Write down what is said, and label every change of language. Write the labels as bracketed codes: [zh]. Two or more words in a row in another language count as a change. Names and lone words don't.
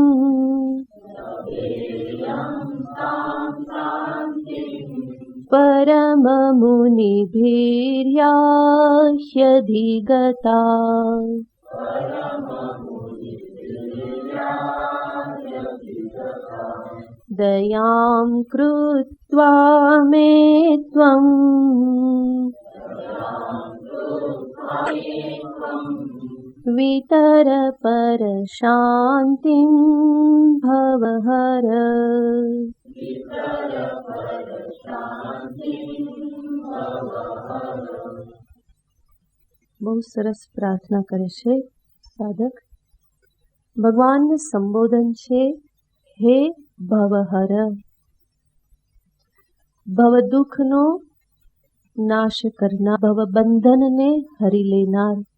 [sa] परममुनिभिर्याह्यधिगता दयां कृत्वा मे त्वं वितर परशान्तिं भवहर। [gu] બહુ સરસ પ્રાર્થના કરે છે સાધક. ભગવાનને સંબોધન છે હે ભવહર, ભવ દુઃખનો નાશ કરનાર, ભવ બંધનને હરી લેનાર.